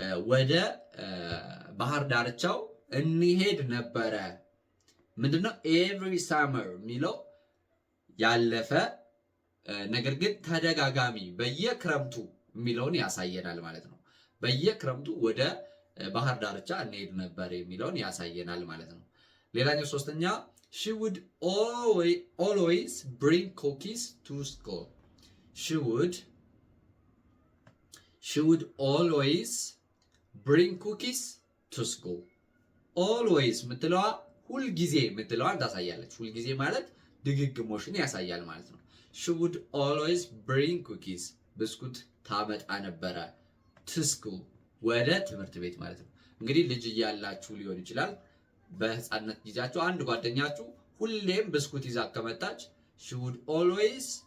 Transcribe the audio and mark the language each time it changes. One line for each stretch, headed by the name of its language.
Amharic: ወደ ባህር ዳርቻው እንሄድ ነበረ። ምንድነው
English: every summer
Amharic: የሚለው ያለፈ ነገር ግን ተደጋጋሚ በየክረምቱ የሚለውን ያሳየናል ማለት ነው። በየክረምቱ ወደ ባህር ዳርቻ እንሄድ ነበር የሚለውን ያሳየናል ማለት ነው። ሌላኛው ሶስተኛ
English: She would always bring cookies to school. She would always bring cookies to school.
Amharic: Always ምትለዋ ሁልጊዜ ምትለዋን ታሳያለች። ሁልጊዜ ማለት ድግግሞሽን ያሳያል ማለት ነው።
English: She would always bring cookies
Amharic: ብስኩት ታመጣ ነበረ
English: to school
Amharic: ወደ ትምህርት ቤት ማለት ነው። እንግዲህ ልጅ እያላችሁ ሊሆን ይችላል። በህፃንነት ጊዜያችሁ አንድ ጓደኛችሁ ሁሌም ብስኩት ይዛ ከመጣች
English: she would always